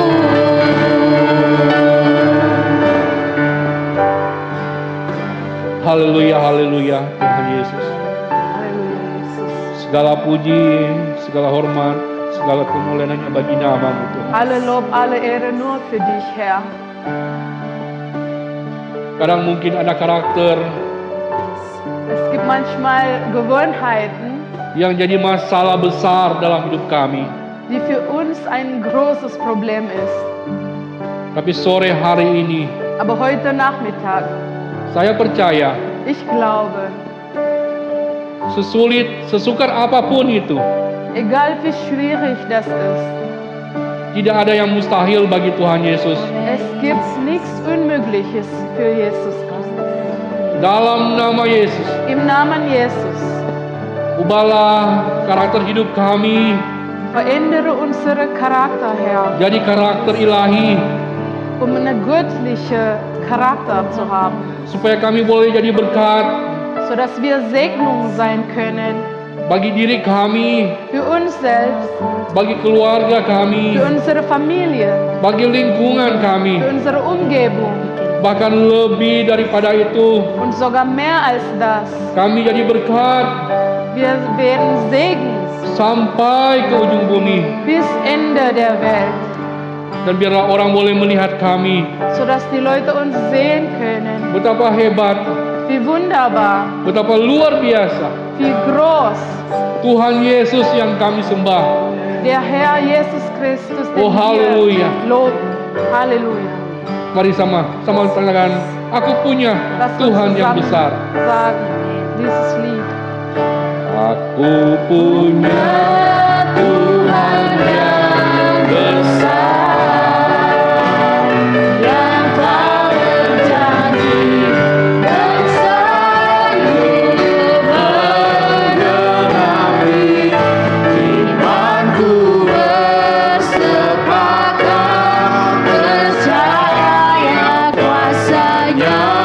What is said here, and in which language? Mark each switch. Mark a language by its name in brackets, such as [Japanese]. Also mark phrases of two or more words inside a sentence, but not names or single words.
[Indonesian] Haleluya, haleluya, Tuhan Yesus. [German] Halleluja, Jesus. [Indonesian] Segala puji, segala hormat, segala kemuliaan hanya bagi nama-Mu Tuhan. [German] Alle Lob, alle Ehre nur für dich, Herr. [Indonesian] Kadang mungkin ada karakter [German] Es gibt manchmal Gewohnheiten, [Indonesian] yang jadi masalah besar dalam hidup kami. [German] die für uns ein großes Problem ist. [Indonesian] Tapi sore hari ini, [German] Aber heute Nachmittag, [Indonesian] saya percaya [German] ich glaube, [Indonesian] sesulit, sesukar apapun itu, [German] egal wie schwierig das ist, [Indonesian] Tidak ada yang mustahil bagi Tuhan Yesus. [German] Es gibt nichts Unmögliches für Jesus Christus. [Indonesian] Dalam nama Yesus, [German] Im Namen Jesus. [Indonesian] ubahlah karakter hidup kami [German] Verändere unsere Charakter, Herr, [Indonesian] jadi karakter ilahi, [German] um eine göttliche Charakter zu haben, [Indonesian] supaya kami boleh jadi berkat [German] sodass wir Segnung sein können [Indonesian] bagi diri kami, [German] für uns selbst, [Indonesian] bagi keluarga kami, [German] für unsere Familie, [Indonesian] bagi lingkungan [German] für [Indonesian] kami, [German] unsere Umgebung [Indonesian] bahkan lebih daripada itu. [German] und sogar mehr als das. [Indonesian] Kami jadi berkat [German] Wir werden Segen [Indonesian] sampai ke ujung bumi, [German] bis Ende der Welt, [Indonesian] dan biarlah orang boleh melihat kami [German] sodass die Leute uns sehen können. [Indonesian] betapa hebat, [German] Wie wunderbar, [Indonesian] betapa luar biasa [German] wie groß [Indonesian] Tuhan Yesus yang kami sembah. [German] der Herr Jesus Christus, den [Indonesian] Oh, Halleluja. [German] wir loben. [Indonesian] Halleluja. Mari sama tangan, aku punya [German] Lass uns [Indonesian] Tuhan yang [German] zusammen [Indonesian] besar. [German] sagen dieses Lied. [Indonesian] Aku punya Tuhan yang besar, yang tak berjanji dan sanggup menggenapi imanku bersepakat percaya kuasa-Nya.